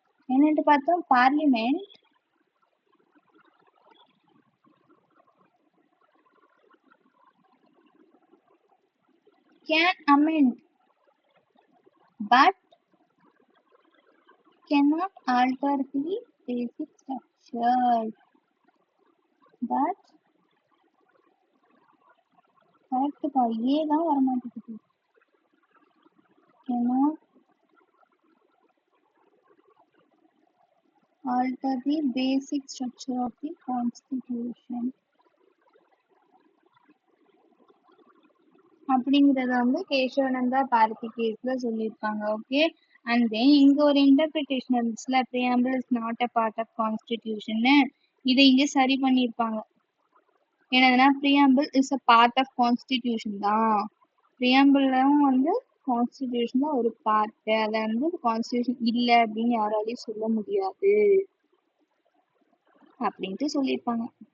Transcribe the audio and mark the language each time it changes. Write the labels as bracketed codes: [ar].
[ta] என்னட்டு பார்த்தோம், [en] Parliament can amend but cannot alter the basic structure. [ta] But கரெக்டுப்பா, ஏதான் வரமாட்டேங்குது. [en] cannot alter the basic structure of the constitution [ta] அப்படிங்கறத வந்து கேசவநந்தா பாரதி கேஸ்ல சொல்லியிருக்காங்க. [en] okay, and then [ta] இங்க ஒரு இன்டர்பிரிட்டேஷன் இருந்துச்சுல, [en] preamble is not a part of constitution. [ta] இதை இங்க சரி பண்ணியிருப்பாங்க. என்னதுன்னா [en] preamble is a part of constitution தான். [ta] preambleம் வந்து கான்ஸ்டிடியூஷன் தான் ஒரு பார்ட். அதை வந்து கான்ஸ்டிடியூஷன் இல்லை அப்படின்னு யாராலையும் சொல்ல முடியாது அப்படின்ட்டு சொல்லியிருப்பாங்க.